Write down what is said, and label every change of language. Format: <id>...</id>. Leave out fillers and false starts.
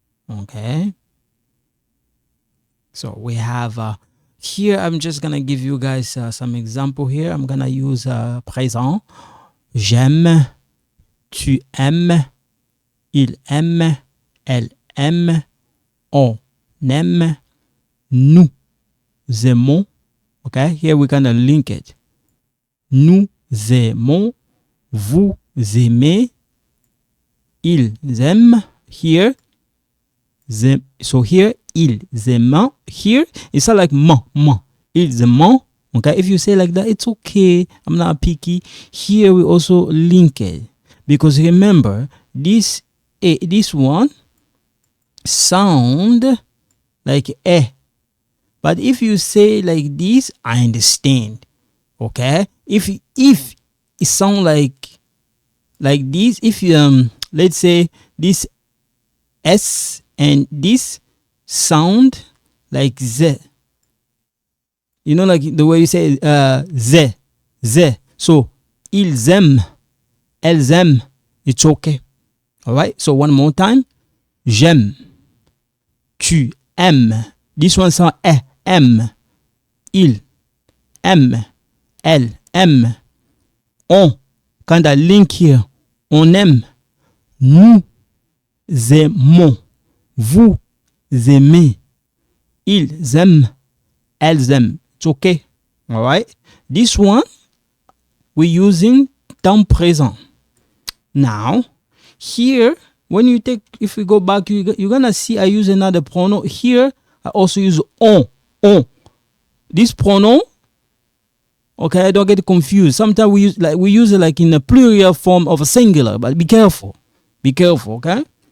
<en>Okay, so we have here, I'm just gonna give you guys some example here. I'm gonna use présent.</en> <fr>J'aime, tu aimes, il aime, elle aime, on aime, nous aimons.</fr> <en>Okay, here we're gonna link it.</en> <fr>Nous aimons, vous aimez, ils aiment.</fr> <en>Here, so here,</en> <fr>ils aiment.</fr> <en>Here, it's not like ma.</en> <fr>Ils aiment.</fr> <en>Okay, if you say like that, it's okay. I'm not picky. Here, we also link it. Because remember, this one sound like eh. But if you say like this, I understand. Okay, if it sound like this, if you let's say this s and this sound like z, you know, like the way you say z. So</en> <fr>ils aiment, elles aiment,</fr> <en>it's okay. All right, so one more time.</en> <fr>J'aime, tu aimes.</fr> <en>This one sound</en> <fr>aime, il aime, elle aime, on, quand</fr> <en>I link here,</en> <fr>on aime, nous aimons, vous aimez, ils aiment, elles aiment.</fr> <en>It's okay. All right. This one we're using temps présent. Now here, when you take, if we go back, you're gonna see I use another pronoun here. I also use on. This pronoun, okay, don't get confused. Sometimes we use it like in a plural form of a singular, but be careful. Be careful, okay?</en>